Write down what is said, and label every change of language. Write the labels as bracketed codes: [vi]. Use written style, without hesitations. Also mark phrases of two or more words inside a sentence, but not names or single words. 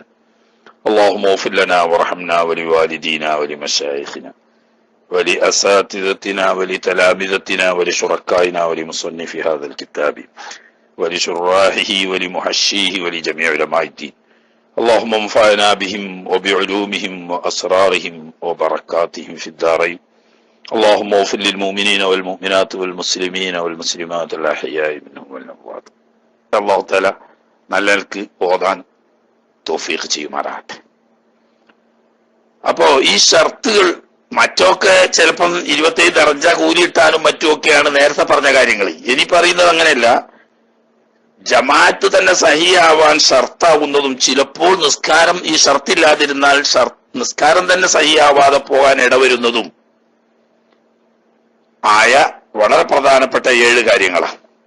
[ar] اللهم اغفر لنا وارحمنا ولوالدينا ولمشايخنا ولأساتذتنا ولتلامذتنا ولشركائنا ولمصنف هذا الكتاب ولشراحه ولمحشيه ولجميع علماء الدين. اللهم انفعنا بهم وبعلومهم وأسرارهم وبركاتهم في الدارين. اللهم اغفر للمؤمنين والمؤمنات والمسلمين والمسلمات الأحياء منهم والأموات. [ml] അല്ലാഹു തആല നല്ലൽക്ക് ഓതാൻ തൗഫീഖ് ചെയ്യുമാറാകട്ടെ. അപ്പോ ഈ ഷർത്തുകൾ മറ്റൊക്കെ ചിലപ്പം 27 ദർജ കൂലിയിട്ടാലും മറ്റുമൊക്കെയാണ് നേരത്തെ പറഞ്ഞ കാര്യങ്ങൾ. ഇനി പറയുന്നത് അങ്ങനെയല്ല. ജമാഅത്ത് തന്നെ സഹിയാവാൻ ഷർത്താവുന്നതും ചിലപ്പോൾ നിസ്കാരം ഈ ഷർത്തില്ലാതിരുന്നാൽ നിസ്കാരം തന്നെ സഹിയാവാതെ പോകാൻ ഇടവരുന്നതും ആയ വളരെ പ്രധാനപ്പെട്ട 7 കാര്യങ്ങളാണ്.